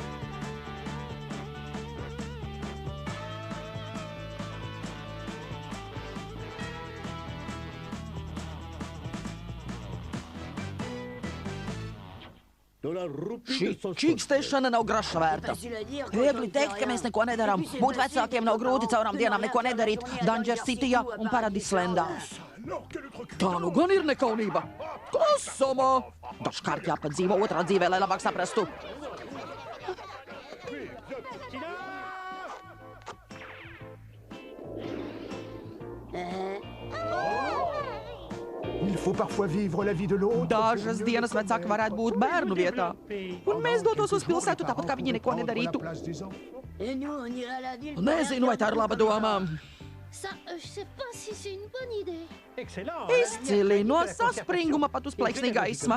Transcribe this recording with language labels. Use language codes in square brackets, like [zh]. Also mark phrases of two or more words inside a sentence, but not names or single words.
[lv] Šī čīkstēšana nav graša vērta. Viegli teikt, ka mēs neko nedarām. Būt vecākiem nav grūti caurām dienām neko nedarīt Danger Cityjā un Paradislendā. Tā nu gan ir nekaunība. Klasomā! Dažkārt jāpadzīvo otrā dzīvē, lai labāk saprastu. [fr] Il faut parfois vivre la vie de l'autre. [lv] Dažas dienas vecāki varētu būt bērnu vietā. Un mēs dotos uz pilsētu tāpat, kā viņi neko nedarītu. Nezinu, vai tā ir laba doma. Izcili no saspringuma pat uz plaiksnī gaisma.